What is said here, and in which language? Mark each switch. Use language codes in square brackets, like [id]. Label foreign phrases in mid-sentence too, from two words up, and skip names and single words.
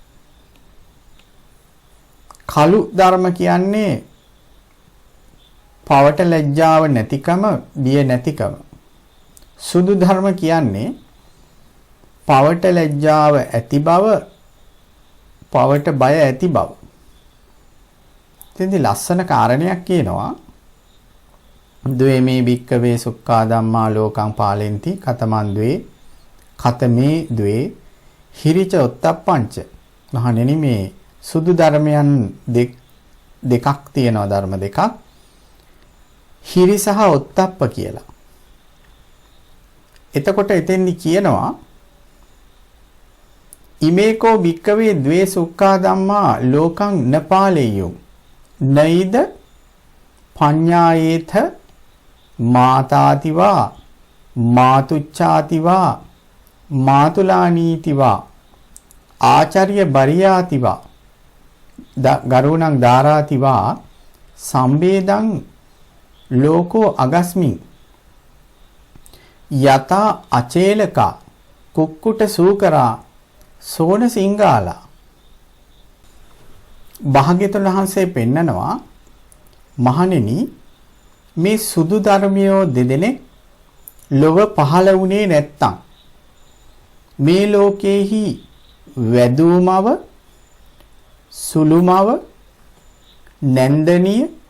[si] කළු ධර්ම කියන්නේ පවට ලැජ්ජාව නැතිකම, බිය නැතිකම. සුදු ධර්ම කියන්නේ පවට ලැජ්ජාව ඇති බව, පවට බය ඇති බව. ඉතින් ලස්සන කාරණයක් කියනවා. [pi] ද්වේමේ භික්කවේ සුක්ඛා ධම්මා ලෝකං පාලෙන්ති කතමන් ද්වේ කතමේ ද්වේ හිරිච උත්තප්පංච. [si] මහණෙනි මේ සුදු ධර්මයන් දෙකක් තියෙනවා, ධර්ම දෙකක්. හිරි සහ උත්තප්ප කියලා. එතකොට එතෙන්දි කියනවා [pi] ඉමේකෝ භික්කවේ ද්වේ සුක්ඛා ධම්මා ලෝකං නපාලෙය්‍යෝ නයිද පඤ්ඤායේත මාතාතිවා මාතුච්ඡාතිවා මාතුලානීතිවා ආචාර්ය බරියාතිවා ගරුණං ධාරාතිවා සම්බේදං ලෝකෝ අගස්මින් යතා අචේලකා කුක්කුට සූකරා සෝන සිංගාලා. [si] භාග්‍යවතුන් වහන්සේ පෙන්නනවා මහණෙනි මේ සුදු ධර්මියෝ දෙදෙනෙක් ලොව පහළ වුණේ නැත්තම් මේ ලෝකේහි වැදූමව සුළුමව නැන්දනිය